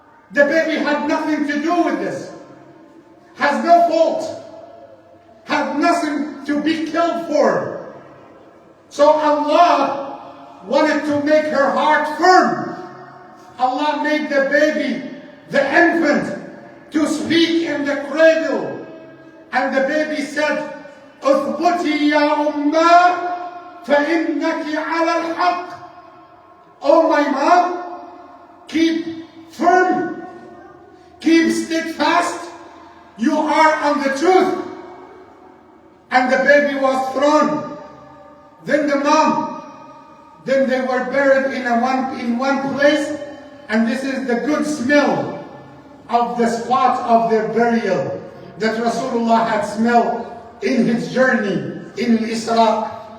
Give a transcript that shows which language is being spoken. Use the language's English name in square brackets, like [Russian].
[English] The baby had nothing to do with this. Has no fault. Had nothing to be killed for. So Allah wanted to make her heart firm. Allah made the baby, the infant, to speak in the cradle. And the baby said, [Arabic] اثبتي يا أمّا فإنك على الحق. [English] Oh my mom, keep firm, keep steadfast, you are on the truth. And the baby was thrown. Then the mom, then they were buried in one place, and this is the good smell of the spot of their burial that Rasulullah had smelled in his journey in Isra.